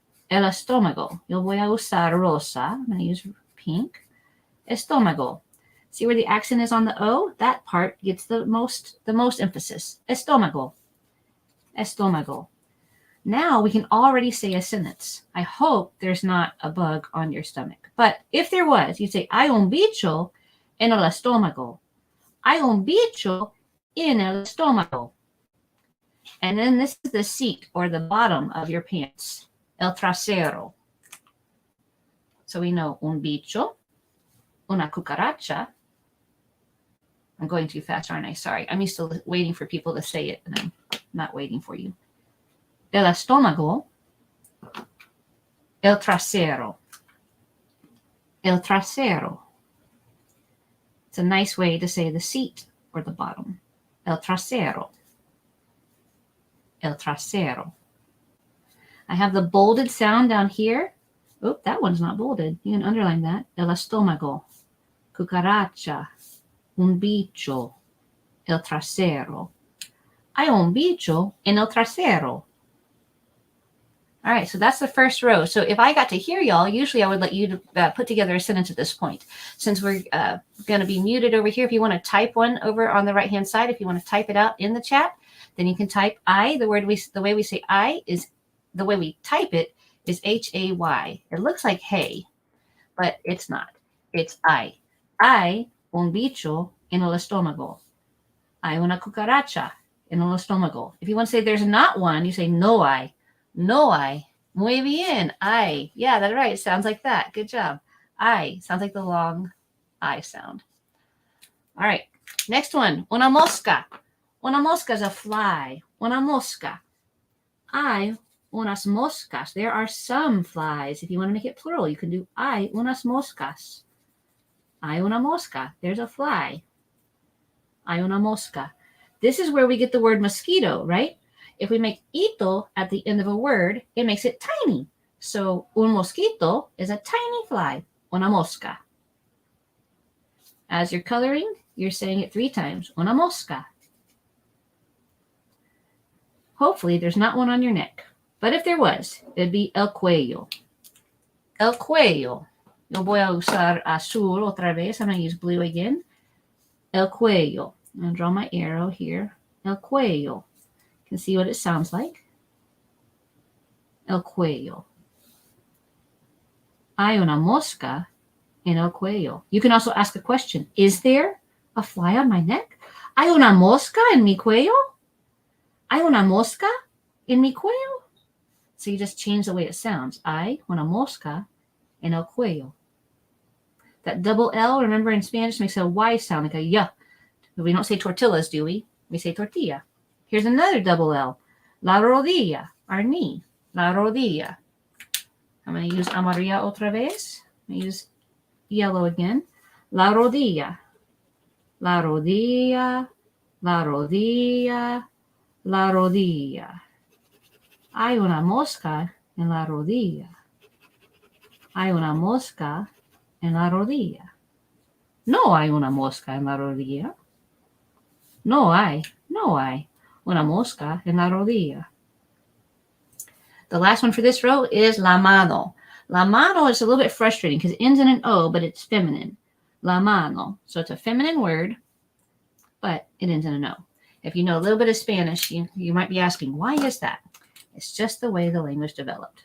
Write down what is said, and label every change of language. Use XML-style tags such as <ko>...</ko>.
<es>El estómago. Yo voy a usar rosa.</es> <en>I'm going to use pink.</en> <es>Estómago.</es> <en>See where the accent is on the O? That part gets the most emphasis. Estómago. Estómago. Now we can already say a sentence. I hope there's not a bug on your stomach. But if there was, you'd say,</en> <es>hay un bicho en el estómago. Hay un bicho en el estómago.</es> <en>And then this is the seat or the bottom of your pants. El trasero. So we know un bicho, una cucaracha. I'm going too fast, aren't I? Sorry. I'm used to waiting for people to say it, and I'm not waiting for you.</en> <es>El estómago, el trasero. El trasero. It's a nice way to say the seat or the bottom. El trasero. El trasero.</es> <en>I have the bolded sound down here. Oh, that one's not bolded. You can underline that.</en> <es>El estómago, cucaracha, un bicho, el trasero. Hay un bicho en el trasero.</es> <en>All right, so that's the first row. So if I got to hear y'all, usually I would let you put together a sentence at this point. Since we're going to be muted over here, if you want to type one over on the right-hand side, if you want to type it out in the chat, then you can type I. The way we say I is, the way we type it is H-A-Y. It looks like hey, but it's not. It's I.</en> <es>Hay un bicho en el estómago. Hay una cucaracha en el estómago.</es> <en>If you want to say there's not one, you say no hay. No hay.</en> <es>Muy bien.</es> <en>Ay. Yeah, that's right. It sounds like that. Good job. Ay. Sounds like the long I sound. All right. Next one. Una mosca. Una mosca is a fly. Una mosca.</en> <es>Hay unas moscas.</es> <en>There are some flies. If you want to make it plural, you can do</en> <es>hay unas moscas. Hay una mosca.</es> <en>There's a fly.</en> <es>Hay una mosca.</es> <en>This is where we get the word mosquito, right? If we make ito at the end of a word, it makes it tiny. So un mosquito is a tiny fly. Una mosca. As you're coloring, you're saying it 3 times. Una mosca. Hopefully there's not one on your neck. But if there was, it'd be el cuello. El cuello.</en> <es>Yo voy a usar azul otra vez.</es> <en>I'm going to use blue again. El cuello. I'm going to draw my arrow here. El cuello. You can see what it sounds like.</en> <es>El cuello. Hay una mosca en el cuello.</es> <en>You can also ask a question. Is there a fly on my neck?</en> <es>Hay una mosca en mi cuello? Hay una mosca en mi cuello?</es> <en>So you just change the way it sounds.</en> <es>Hay una mosca en el cuello.</es> <en>That double L, remember in Spanish, makes a Y sound, like a y. We don't say tortillas, do we? We say tortilla. Here's another double L. La rodilla, our knee. La rodilla. I'm going to use</en> <es>amarilla otra vez.</es> <en>I'm going to use yellow again.</en> <es>La rodilla. La rodilla. La rodilla. La rodilla. Hay una mosca en la rodilla. Hay una mosca en la rodilla. No hay una mosca en la rodilla. No hay una mosca en la rodilla.</es> <en>The last one for this row is la mano. La mano is a little bit frustrating because it ends in an O, but it's feminine. La mano. So it's a feminine word, but it ends in an O. If you know a little bit of Spanish, you might be asking, why is that? It's just the way the language developed.</en>